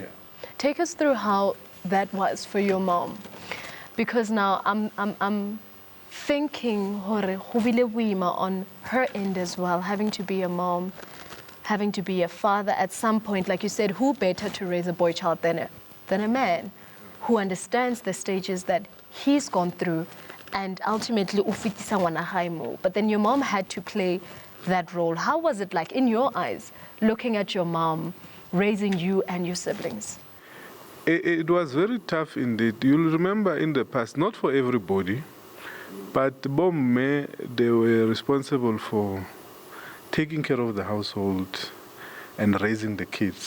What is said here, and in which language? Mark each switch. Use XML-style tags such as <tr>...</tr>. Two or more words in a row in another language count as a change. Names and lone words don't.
<en>Take us through how that was for your mom, because now I'm thinking on her end as well, having to be a mom, having to be a father at some point. Like you said, who better to raise a boy child than a man who understands the stages that he's gone through and ultimately</en> <st>ufitisa ngwana hae mo.</st> <en>But then your mom had to play that role. How was it like in your eyes, looking at your mom raising you and your siblings? It was very tough indeed. You'll remember in the past, not for everybody, But bomme, they were responsible for taking care of the household and raising the kids.</en>